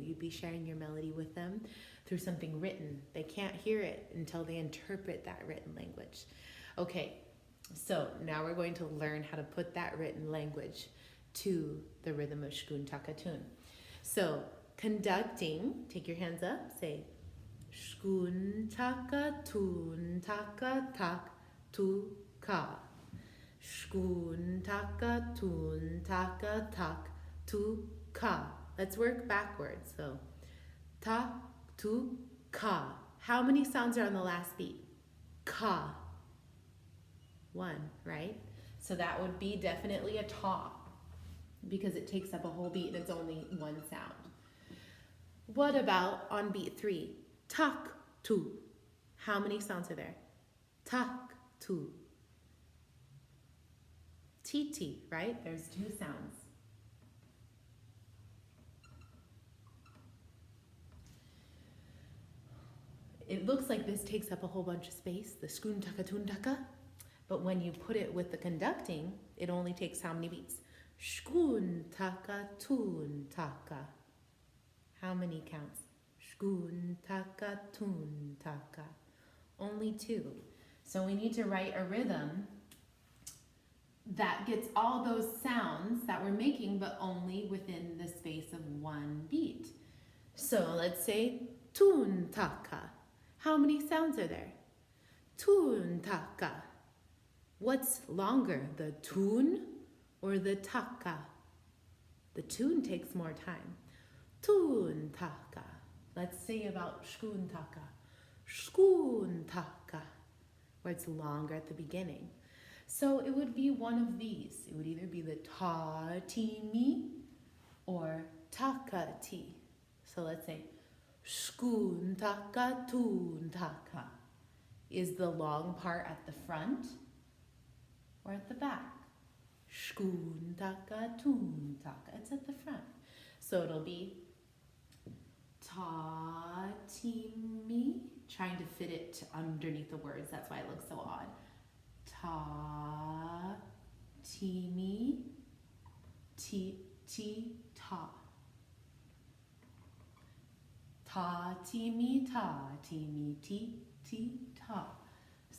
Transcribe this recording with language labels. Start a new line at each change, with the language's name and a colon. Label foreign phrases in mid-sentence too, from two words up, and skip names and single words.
English: You'd be sharing your melody with them through something written. They can't hear it until they interpret that written language. Okay, so now we're going to learn how to put that written language to the rhythm of Shkun Takatun. So conducting, take your hands up, say Shkun Takatun Taka Tak Tu Ka. Shkun Takatun Taka Tak Tu Ka. Let's work backwards. So Ta Tu Ka. How many sounds are on the last beat? Ka. 1, right? So that would be definitely a ta, because it takes up a whole beat and it's only 1 sound. What about on beat 3? Tak tu. How many sounds are there? Tak tu. Ti, right? There's 2 sounds. It looks like this takes up a whole bunch of space, the skun taka tun taka, but when you put it with the conducting, it only takes how many beats? Shkun taka tun taka. How many counts? Shkun taka tun taka. Only 2. So we need to write a rhythm that gets all those sounds that we're making, but only within the space of 1 beat. So let's say tun taka. How many sounds are there? Tun taka. What's longer, the tun or the taka? The tune takes more time. Tun taka. Let's say about shkun taka. Shkun taka, where it's longer at the beginning. So it would be one of these. It would either be the ta ti mi or taka ti. So let's say shkun taka tun taka. Is the long part at the front or at the back? Shkun taka tun taka. It's at the front. So it'll be ta ti mi. Trying to fit it underneath the words. That's why it looks so odd. Ta ti mi ti ta. Ta ti mi ti ta.